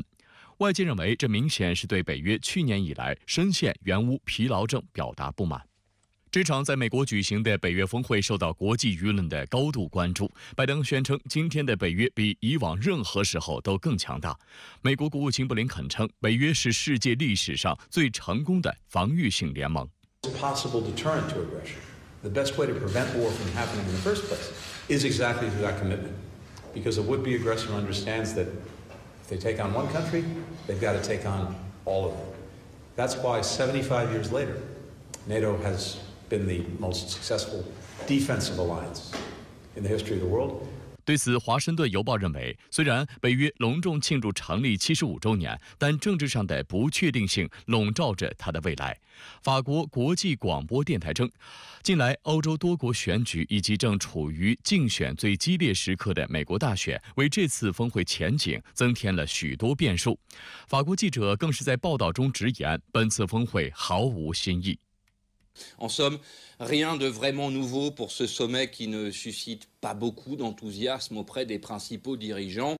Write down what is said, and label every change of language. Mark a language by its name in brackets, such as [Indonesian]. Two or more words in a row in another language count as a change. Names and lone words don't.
[Chinese] 外界认为，这明显是对北约去年以来深陷援乌疲劳症表达不满。这场在美国举行的北约峰会受到国际舆论的高度关注。拜登宣称，今天的北约比以往任何时候都更强大。美国国务卿布林肯称，北约是世界历史上最成功的防御性联盟。 [English] The best way to prevent war from happening in the first place is exactly through that commitment. Because a would-be aggressor understands that if they take on one country, they've got to take on all of them. That's why 75 years later, NATO has been the most successful defensive alliance in the history of the world. [Chinese] 对此，《华盛顿邮报》认为，虽然北约隆重庆祝成立75周年，但政治上的不确定性笼罩着它的未来。法国国际广播电台称，近来欧洲多国选举以及正处于竞选最激烈时刻的美国大选，为这次峰会前景增添了许多变数。法国记者更是在报道中直言，本次峰会毫无新意。 [French] En somme, rien de vraiment nouveau pour ce sommet qui ne suscite pas beaucoup d'enthousiasme auprès des principaux dirigeants.